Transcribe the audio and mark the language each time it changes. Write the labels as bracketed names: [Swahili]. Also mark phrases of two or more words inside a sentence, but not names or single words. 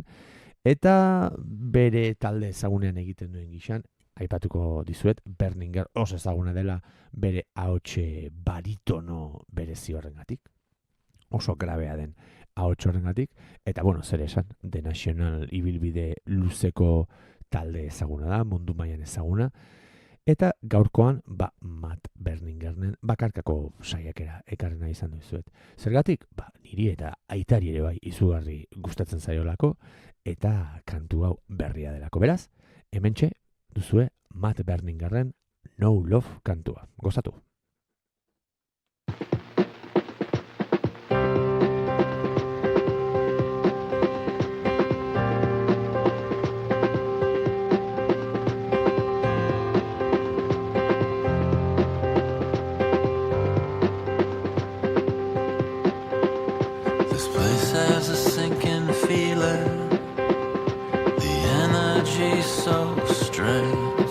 [Basque] eta bere talde ezagunean egiten duen gixan, aipatuko dizuet, Berninger oso ezaguna dela bere ahotse baritono berezi horrengatik, oso grabea den ahots horrengatik, eta bueno, zer esan, The National ibilbide luzeko talde ezaguna da, mundu mailan ezaguna, eta gaurkoan, Matt Berningernen bakarkako saiakera ekarrena izan dizuet. Zergatik? Niri eta aitari ere bai izugarri gustatzen zaiolako, eta kantu hau berria delako. Beraz, hementxe duzue Matt Berningerren No Love kantua. Gozatu! [English] Has a sinking feeling, the energy so strange.